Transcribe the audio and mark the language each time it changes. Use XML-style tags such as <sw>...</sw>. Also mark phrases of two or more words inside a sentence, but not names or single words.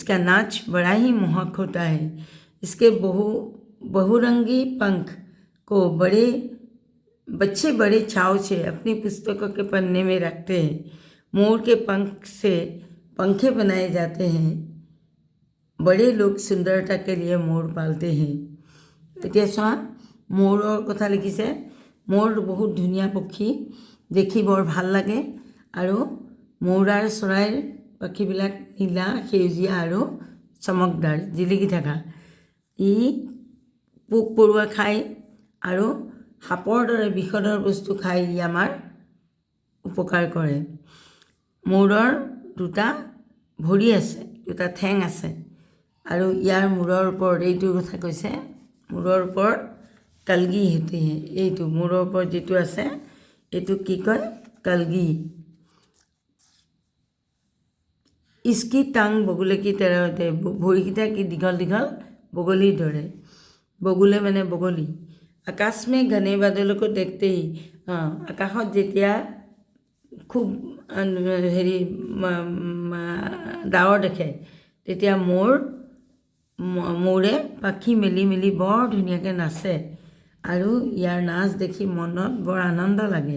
<hi>इसका नाच बड़ा ही मोहक होता है। इसके बहुरंगी पंख को बच्चे बड़े चाव से अपनी पुस्तकों के पन्ने में रखते हैं। मोर के पंख से पंखे बनाए जाते हैं। बड़े लोग सुंदरता के लिए मोर पालते हैं।</hi> <as>এতিয়া চোৱা মৌৰৰ কথা লিখিছে। মৌৰ বহুত ধুনীয়া পক্ষী, দেখি বৰ ভাল লাগে আৰু মৌৰাৰ চৰাইৰ পাখিবিলাক নীলা, সেউজীয়া আৰু চমকদাৰ, জিলিকি থকা। ই পোক পৰুৱা খায় আৰু সাপৰ দৰে বিষধৰ বস্তু খাই ই আমাৰ উপকাৰ কৰে। মৌৰৰ দুটা ভৰি আছে, দুটা ঠেং আছে আৰু ইয়াৰ মূৰৰ ওপৰত এইটো কথা কৈছে, মূৰৰ ওপৰত কলগি</as> <hi>होती है।</hi> <as>এইটো মূৰৰ ওপৰত যিটো আছে এইটো কি কয়? কলগি।</as> <hi>इसकी टांग बगुले की तरह होते हैं।</hi> <as>भৰিকেইটা কি দীঘল দীঘল बगुलीৰ দৰে। बगुले মানে बगली।</as> <hi>आकाश में घने बादलों को देखते ही,</hi> <as>আকাশত যেতিয়া খুব হেৰি ডাৱৰ দেখে তেতিয়া মৌৰে পাখি মেলি মেলি বৰ ধুনীয়াকৈ নাচে আৰু ইয়াৰ নাচ দেখি মনত বৰ আনন্দ লাগে।</as>